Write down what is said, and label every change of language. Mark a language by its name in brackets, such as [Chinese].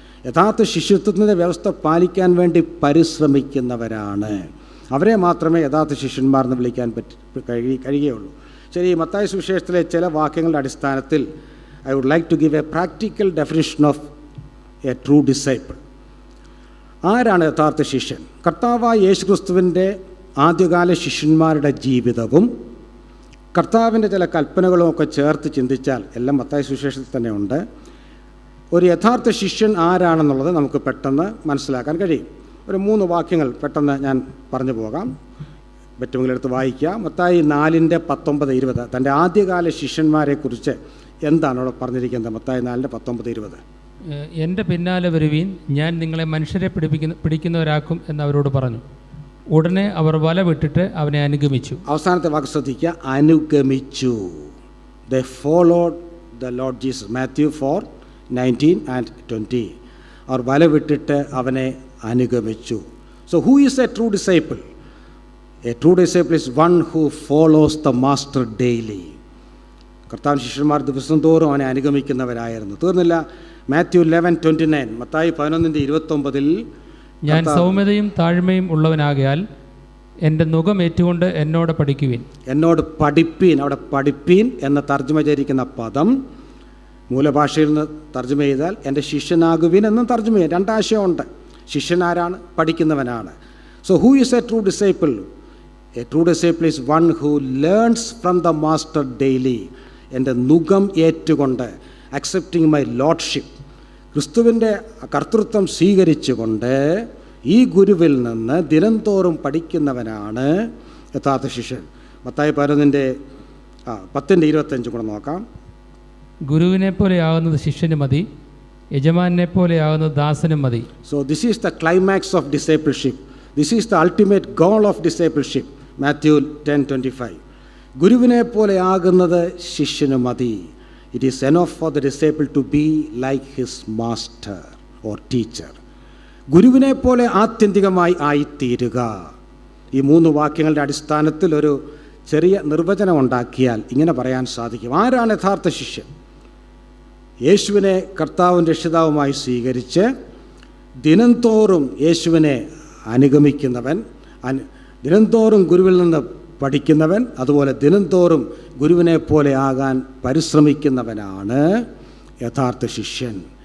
[Malayalam] യഥാർത്ഥ ശിഷ്യത്വത്തിൻ്റെ വ്യവസ്ഥ പാലിക്കാൻ വേണ്ടി പരിശ്രമിക്കുന്നവരാണ്. അവരെ മാത്രമേ യഥാർത്ഥ ശിഷ്യന്മാരെന്ന് വിളിക്കാൻ കഴിയുകയുള്ളൂ. ശരി, മത്തായി സുവിശേഷത്തിലെ ചില വാക്യങ്ങളുടെ അടിസ്ഥാനത്തിൽ [English] I would like to give a practical definition of a true disciple. [Malayalam] ആരാണ് യഥാർത്ഥ ശിഷ്യൻ? കർത്താവായ യേശുക്രിസ്തുവിൻ്റെ ആദ്യകാല ശിഷ്യന്മാരുടെ ജീവിതവും കർത്താവിൻ്റെ ചില കൽപ്പനകളും ഒക്കെ ചേർത്ത് ചിന്തിച്ചാൽ എല്ലാം മത്തായി സുവിശേഷത്തിൽ തന്നെ ഉണ്ട്. ഒരു യഥാർത്ഥ ശിഷ്യൻ ആരാണെന്നുള്ളത് നമുക്ക് പെട്ടെന്ന് മനസ്സിലാക്കാൻ കഴിയും. ഒരു 3 വാക്യങ്ങൾ പെട്ടെന്ന് ഞാൻ പറഞ്ഞു പോകാം. പറ്റുമെങ്കിൽ എടുത്ത് വായിക്കാം. മത്തായി 4:19-20 തൻ്റെ ആദ്യകാല ശിഷ്യന്മാരെക്കുറിച്ച് എന്താണ് അവിടെ പറഞ്ഞിരിക്കുന്നത്? മത്തായി 4:19-20. എൻ്റെ പിന്നാലെ വരുവീൻ, ഞാൻ നിങ്ങളെ മനുഷ്യരെ പിടിക്കുന്നവരാക്കും എന്നവരോട് പറഞ്ഞു. ഉടനെ അവർ വല വിട്ടിട്ട് അവനെ അനുഗമിച്ചു. അവസാനത്തെ വാക്ക് ശ്രദ്ധിക്കുക, അനുഗമിച്ചു. [English] They followed the Lord Jesus. Matthew 4:19 and 20. [Malayalam] അവർ വല വിട്ടിട്ട് അവനെ അനുഗമിച്ചു. [English] So who is a true disciple? A true disciple is one who follows the master daily. [Malayalam] കർത്താവ് ശിഷ്യന്മാർ ദിവസം തോറും അവനെ അനുഗമിക്കുന്നവരായിരുന്നു. തീർന്നില്ല. മാത്യു 11:29. മത്തായി 11:29 ഞാൻ സൗമ്യതയും താഴ്മയും ഉള്ളവനാകയാൽ എൻ്റെ നുകം ഏറ്റുകൊണ്ട് എന്നോട് പഠിക്കുവിൻ. എന്നോട് പഠിപ്പീൻ. അവിടെ പഠിപ്പീൻ എന്ന തർജ്ജമ ചെയ്തിരിക്കുന്ന പദം മൂലഭാഷയിൽ നിന്ന് തർജ്ജമ ചെയ്താൽ എൻ്റെ ശിഷ്യനാകുവിൻ എന്നും തർജ്ജമ ചെയ്യാം. 2 ആശയമുണ്ട്. ശിഷ്യനാരാണ്? പഠിക്കുന്നവനാണ്. [English] So who is a true disciple? A true disciple is one who learns from the master daily. [Malayalam] എൻ്റെ നുകം ഏറ്റുകൊണ്ട്, [English] accepting my lordship, [Malayalam] ക്രിസ്തുവിൻ്റെ കർത്തൃത്വം സ്വീകരിച്ചുകൊണ്ട് ഈ ഗുരുവിൽ നിന്ന് ദിനംതോറും പഠിക്കുന്നവനാണ് യഥാർത്ഥ ശിഷ്യൻ. മത്തായി 11:25 കൂടെ നോക്കാം. ഗുരുവിനെ പോലെയാകുന്നത് ശിഷ്യന് മതി, യജമാനെ പോലെയാകുന്നത് ദാസനും മതി. [English] So this is the climax of discipleship. This is the ultimate goal of discipleship. [Malayalam] Matthew 10:25. ഗുരുവിനെ പോലെയാകുന്നത് ശിഷ്യന് മതി. [English] It is enough for the disciple to be like his master or teacher. [Malayalam] ഗുരുവിനെ പോലെ ആത്യന്തികമായി ആയിത്തീരുക. ഈ 3 വാക്യങ്ങളുടെ അടിസ്ഥാനത്തിൽ ഒരു ചെറിയ നിർവചനം ഉണ്ടാക്കിയാൽ ഇങ്ങനെ പറയാൻ സാധിക്കും. ആരാണ് യഥാർത്ഥ ശിഷ്യൻ? യേശുവിനെ കർത്താവും രക്ഷിതാവുമായി സ്വീകരിച്ച് ദിനംതോറും യേശുവിനെ അനുഗമിക്കുന്നവൻ, ദിനംതോറും ഗുരുവിൽ നിന്ന് പഠിക്കുന്നവൻ, അതുപോലെ ദിനംതോറും ഗുരുവിനെ പോലെ ആകാൻ പരിശ്രമിക്കുന്നവനാണ് യഥാർത്ഥ ശിഷ്യൻ.